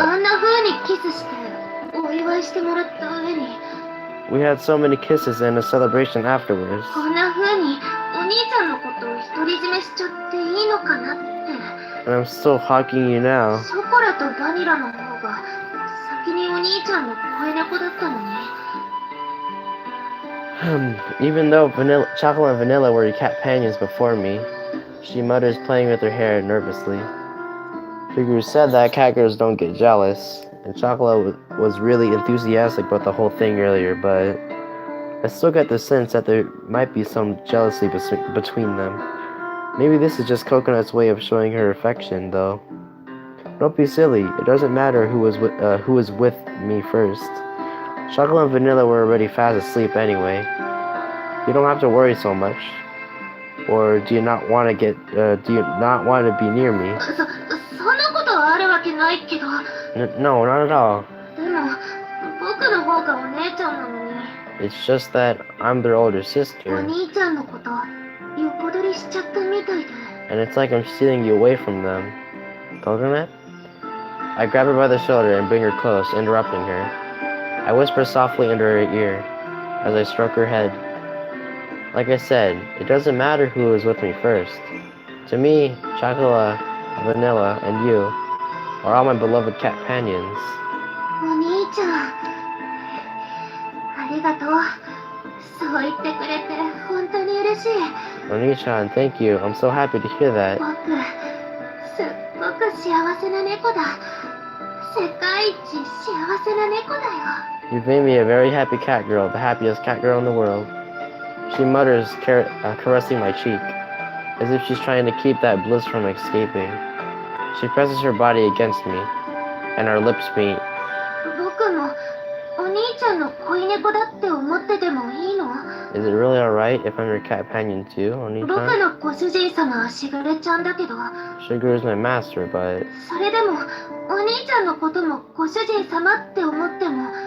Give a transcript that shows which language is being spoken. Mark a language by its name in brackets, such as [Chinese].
[Japanese] あんな風にキスしてお祝いしてもらった上に [English] we had so many kisses and a celebration afterwards. [Japanese] こんな風にお兄ちゃんのことを独り占めしちゃっていいのかなって [English] And I'm still hawking you now. [Japanese] ショコラとバニラの方が先にお兄ちゃんの声猫だったのに [English] Even though chocolate and vanilla were companions before me, she mutters, playing with her hair nervously. Figure said that cat girls don't get jealous, and Chocolate was really enthusiastic about the whole thing earlier, but I still get the sense that there might be some jealousy between them. Maybe this is just Coconut's way of showing her affection, though. Don't be silly. It doesn't matter who was with me first. Chocolate and Vanilla were already fast asleep anyway. You don't have to worry so much. Or do you not want to be near me? [Japanese] そんなことはあるわけないけど [English] No, not at all. [Japanese] でも僕の方がお姉ちゃんなのに [English] It's just that I'm their older [Japanese] お [English] sister, [Japanese] 兄ちゃんのこと横取りしちゃったみたいで [English] and it's like I'm stealing you away from them. Coconut? I grab her by the shoulder and bring her close, interrupting her. I whisper softly into her ear as I stroke her head. Like I said, it doesn't matter who was with me first. To me, Chocolate, Vanilla, and you are all my beloved companions. [Japanese] お兄ちゃんありがとうそう言ってくれて本当に嬉しい [English] Oni-chan, thank you. I'm so happy to hear that. [Japanese] 僕すっごく幸せな猫だ世界一幸せな猫だよ [English] You've made me a very happy cat girl, the happiest cat girl in the world. She mutters, caressing my cheek, as if she's trying to keep that bliss from escaping. She presses her body against me, and our lips meet. [Japanese] 僕もお兄ちゃんの恋猫だって思っててもいいの [English] Is it really alright if I'm your companion too, [Japanese] 僕 [English] Oni-chan? [Japanese] のご主人様はしぐれちゃんだけど [English] Sugar is my master, but [Japanese] それでもお兄ちゃんのこともご主人様って思っても